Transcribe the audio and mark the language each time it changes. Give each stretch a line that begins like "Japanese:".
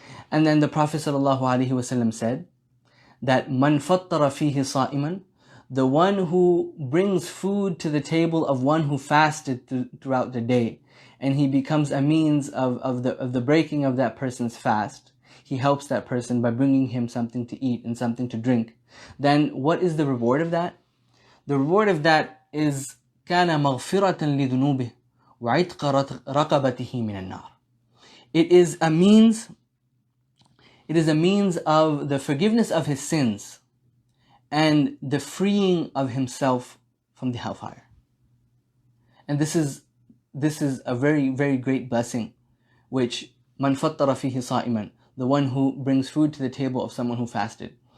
English: And then the Prophet ﷺ said that man fattara fihi sa'iman, the one who brings food to the table of one who fasted throughout the day, and he becomes a means of the breaking of that person's fast. He helps that person by bringing him something to eat and something to drink. Then what is the reward of that? The reward of that is
Arabic: كَانَ مَغْفِرَةً لِذُنُوبِهِ وَعِتْقَ رَقَبَتِهِ مِنَ النَّارِ.
English: It is a means of the forgiveness of his sins and the freeing of himself from the hellfire. And this is a very, very great blessing, which man fattara fihi sa'iman, the one who brings food to the table of someone who fasted.